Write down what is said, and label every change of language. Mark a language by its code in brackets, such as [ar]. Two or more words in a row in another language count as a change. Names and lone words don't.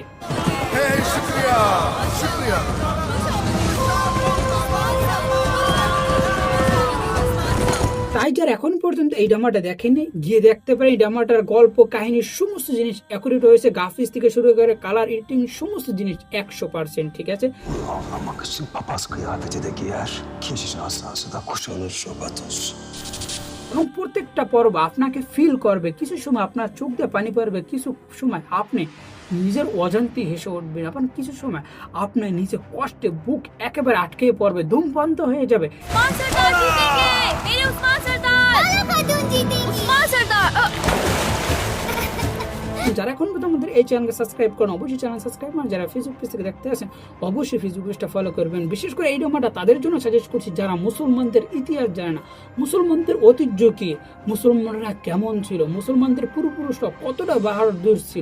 [tr] Hey Şükriya Şükriya [bn] তাই যারা এখন পর্যন্ত এই ড্রামাটা দেখেনি গিয়ে দেখতে পারেন। এই ড্রামাটার গল্প কাহিনী সমস্ত জিনিস অ্যাকুরেট হয়েছে, গ্রাফিক্স থেকে শুরু করে [en] color editing [bn] সমস্ত জিনিস 100%, ঠিক আছে। [tr] Anlamak için papaz kıyafeti de giyer. Keşiş asası da kuşanır şobatos. এবং প্রত্যেকটা পর্ব আপনাকে ফিল করবে, কিছু সময় আপনার চোখ দিয়ে পানি পড়বে, কিছু সময় আপনি নিজের অজান্তে হেসে উঠবেন, আবার কিছু সময় আপনার নিজে কষ্টে বুক একেবারে আটকে পড়বে, দম বন্ধ হয়ে যাবে। [hi] उस्मान सरदार जीतेंगे, मेरे उस्मान सरदार। खातून जीतेंगी। उस्मान सरदार। [bn] যারা এখন পর্যন্ত আমাদের এই চ্যানেলকে সাবস্ক্রাইব করেন অবশ্যই চ্যানেল সাবস্ক্রাইব করেন। যারা ফেসবুক পেজ থেকে দেখতে আসেন অবশ্যই ফেসবুক পেজটা ফলো করবেন। বিশেষ করে এই ড্রামাটা তাদের জন্য সাজেস্ট করছি যারা মুসলমানদের ইতিহাস জানে না, মুসলমানদের ঐতিহ্য কি, মুসলমানরা কেমন ছিল, মুসলমানদের পূর্বপুরুষরা কতটা বাহাদুর ছিল।